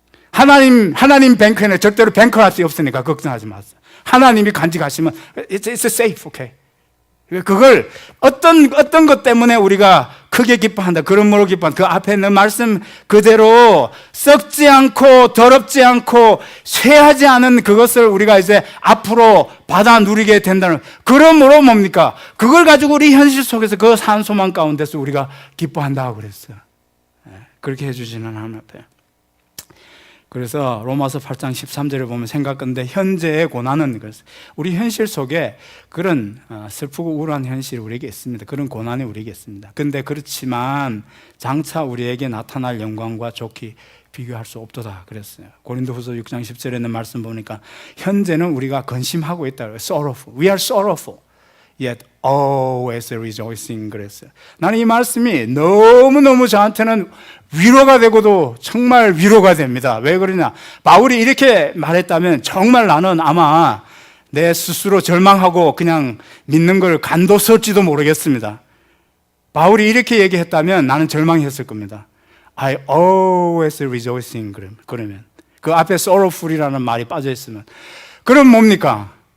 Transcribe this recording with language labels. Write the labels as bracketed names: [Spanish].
[Korean] 하나님 뱅크에는 절대로 뱅크할 수 없으니까 걱정하지 마세요. 하나님이 간직하시면 [English] it's safe, okay? [Korean] 그걸 어떤 것 때문에 우리가 크게 기뻐한다. 그러므로 기뻐한다. 그 앞에 있는 말씀 그대로 썩지 않고 더럽지 않고 쇠하지 않은 그것을 우리가 이제 앞으로 받아 누리게 된다는. 그러므로 뭡니까? 그걸 가지고 우리 현실 속에서 그 산소망 가운데서 우리가 기뻐한다고 그랬어요. 그렇게 해주시는 하나님 앞에. 그래서 로마서 8장 13절을 보면 생각건대 현재의 고난은 우리 현실 속에 그런 슬프고 우울한 현실이 우리에게 있습니다. 그런 고난이 우리에게 있습니다. 그런데 그렇지만 장차 우리에게 나타날 영광과 좋기 비교할 수 없도다 그랬어요. 고린도후서 6장 10절에 있는 말씀 보니까 현재는 우리가 근심하고 있다. [English] sorrowful. We are sorrowful. yet always rejoicing [Korean] 그랬어요. 나는 이 말씀이 너무너무 저한테는 위로가 되고도 정말 위로가 됩니다. 왜 그러냐? 바울이 이렇게 말했다면 정말 나는 아마 내 스스로 절망하고 그냥 믿는 걸 간뒀을지도 모르겠습니다. 바울이 이렇게 얘기했다면 나는 절망했을 겁니다. [English] I always rejoicing [Korean] 그러면 그 앞에 sorrowful이라는 말이 빠져 있으면 그럼 뭡니까?